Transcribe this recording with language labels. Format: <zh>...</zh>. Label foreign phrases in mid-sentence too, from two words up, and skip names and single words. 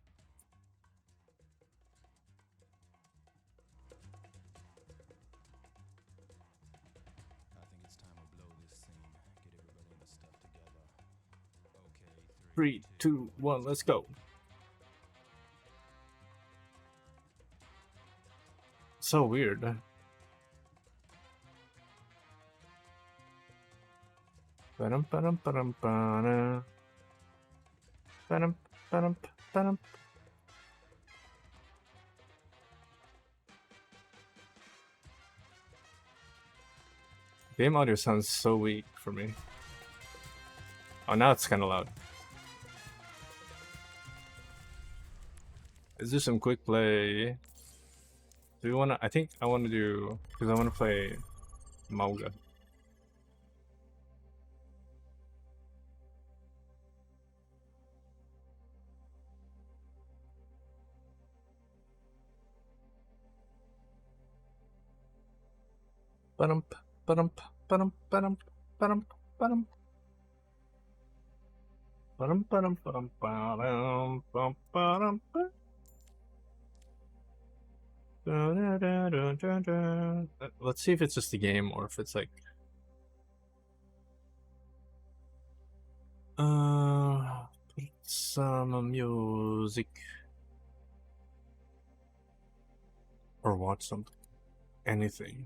<en>I think it's time to blow this scene. Get everybody in the stuff together. Okay, 3, 2, 1, let's go. So weird. Ba-dum, ba-dum, ba-dum, ba-dum. Ba-dum, ba-dum, ba-dum. Game audio sounds so weak for me. Oh, now it's kind of loud. Let's do some quick play. Do we want to? I think I want to do, because I want to play Mauga. Ba-dum, ba-dum, ba-dum, ba-dum, ba-dum, ba-dum. Ba-dum, ba-dum, ba-dum, ba-dum, ba-dum, ba-dum, ba-dum. Let's see if it's just a game or if it's like put some music or watch something, anything.</en>